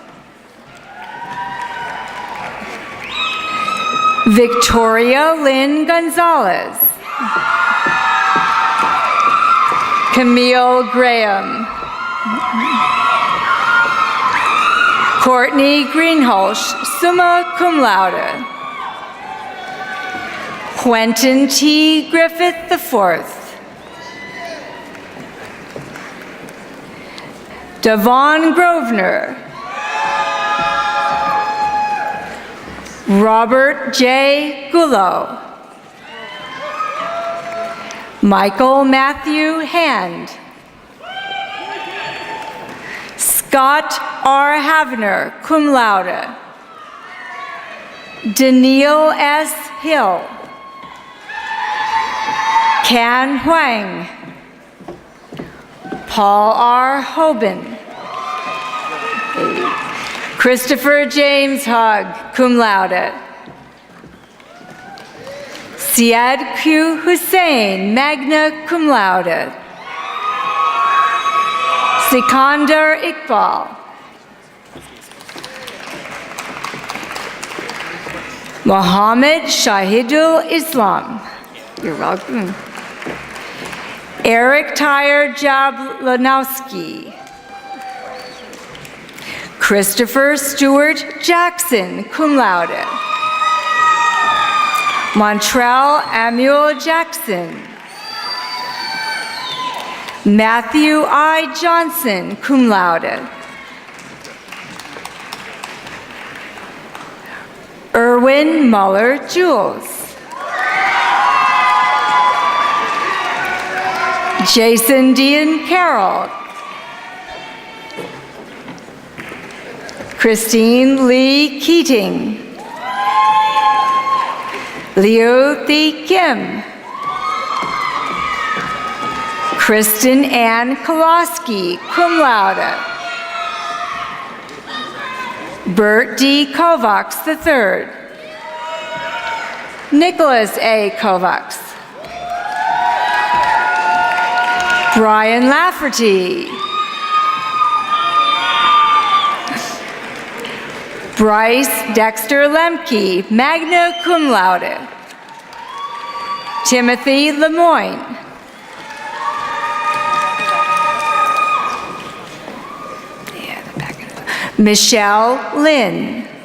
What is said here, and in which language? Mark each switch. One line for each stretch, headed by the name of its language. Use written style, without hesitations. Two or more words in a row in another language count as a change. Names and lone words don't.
English: Victoria Lynn Gonzalez. Camille Graham. Courtney Greenholz, summa
Latin: cum laude.
English: Quentin T. Griffith IV. Devon Grosvenor. Robert J. Gullo. Michael Matthew Hand. Scott R. Havner,
Latin: cum laude.
English: Daniil S. Hill. Can Huang. Paul R. Hoban. Christopher James Hogg,
Latin: cum laude.
English: Syed Q. Hussain,
Latin: magna cum laude.
English: Sikandar Iqbal. Mohammed Shahidul Islam. You're welcome. Eric Tyre Jablonowski. Christopher Stewart Jackson,
Latin: cum laude.
English: Montrell Amuel Jackson. Matthew I. Johnson,
Latin: cum laude.
English: Erwin Muller Jules. Jason Dean Carroll. Christine Lee Keating. Liu Thi Kim. Kristen Ann Koloski,
Latin: cum laude.
English: Bert D. Kovacs III. Nicholas A. Kovacs. Brian Lafferty. Bryce Dexter Lemke,
Latin: magna cum laude.
English: Timothy Lemoyne. Michelle Lynn.